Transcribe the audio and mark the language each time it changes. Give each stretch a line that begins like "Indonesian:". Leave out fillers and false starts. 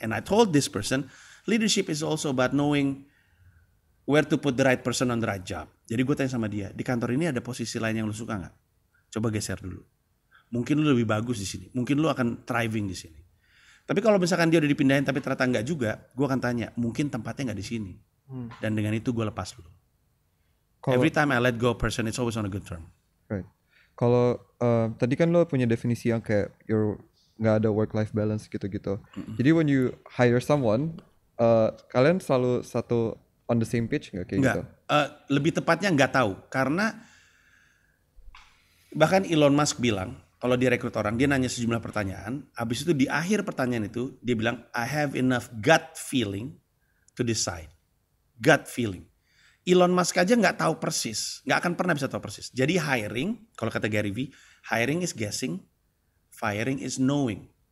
English: And I told this person, leadership is also about knowing where to put the right person on the right job.
Indonesian: Jadi gue tanya sama dia, di kantor ini ada posisi lain yang lu suka nggak? Coba geser dulu. Mungkin lu lebih bagus di sini. Mungkin lu akan thriving di sini. Tapi kalau misalkan dia udah dipindahin tapi ternyata nggak juga, gue akan tanya, mungkin tempatnya nggak di sini. Dan dengan itu gue lepas lu.
English: Every time I let go a person, it's always on a good term. Right.
Indonesian: Kalau tadi kan lo punya definisi yang kayak nggak ada work-life balance gitu-gitu.
English: Jadi when you hire someone,
Indonesian: kalian selalu satu
English: on the same page
Indonesian: nggak kayak gitu? Lebih tepatnya nggak tahu, karena Bahkan Elon Musk bilang, kalau dia rekrut orang, dia nanya sejumlah pertanyaan. Habis itu di akhir pertanyaan itu, dia bilang,
English: I have enough gut feeling to decide. Gut feeling.
Indonesian: Elon Musk aja nggak tahu persis, nggak akan pernah bisa tahu persis. Jadi
English: hiring,
Indonesian: kalau kata
English: Gary V, hiring is guessing, firing is knowing.